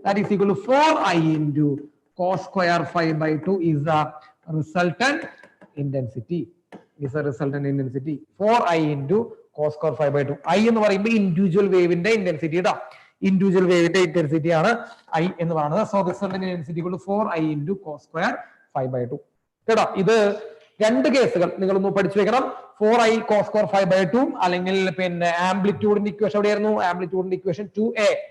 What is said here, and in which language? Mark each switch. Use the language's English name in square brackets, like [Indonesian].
[English] That is equal to 4i into cos square phi by 2 is the resultant intensity. Is a resultant intensity. 4i into cos square phi by 2. [Malayalam] I എന്ന് പറയുമ്പോൾ individual വേവിന്റെ intensity ഇടാ. Individual വേവിന്റെ intensity ആണ് I എന്ന് പറയുന്നത്. [English] So resultant intensity equal to 4i into cos square phi by 2. [Malayalam] കേട്ടോ? ഇത് രണ്ട് കേസുകൾ നിങ്ങളൊന്ന് പഠിച്ചു വെക്കണം. [English] 4i cos square phi by 2 [Malayalam] അല്ലെങ്കിൽ പിന്നെ ആംപ്ലിറ്റ്യൂഡിന്റെ ഇക്വേഷൻ എവിടെയായിരുന്നു? ആംപ്ലിറ്റ്യൂഡിന്റെ ഇക്വേഷൻ 2a.